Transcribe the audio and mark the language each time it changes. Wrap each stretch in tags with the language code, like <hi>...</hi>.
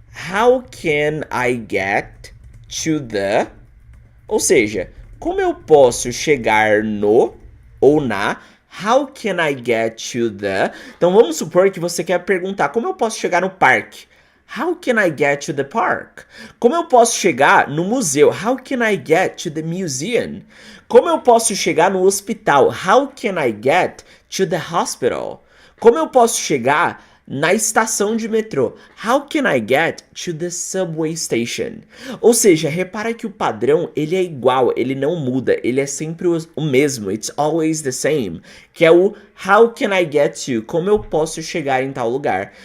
<en>How can I get to the...</en> <pt>Ou seja, como eu posso chegar no ou na...</pt> <en>How can I get to the...</en> <pt>Então vamos supor que você quer perguntar como eu posso chegar no parque.</pt> <en>How can I get to the park?</en> <pt>Como eu posso chegar no museu?</pt> <en>How can I get to the museum?</en> <pt>Como eu posso chegar no hospital?</pt> <en>How can I get to the hospital?</en> <pt>Como eu posso chegar na estação de metrô?</pt> <en>How can I get to the subway station?</en> <pt>Ou seja, repara que o padrão, ele é igual, ele não muda, ele é sempre o mesmo,</pt> <en>it's always the same,</en> <pt>que é o</pt> <en>how can I get to,</en> <pt>como eu posso chegar em tal lugar.</pt>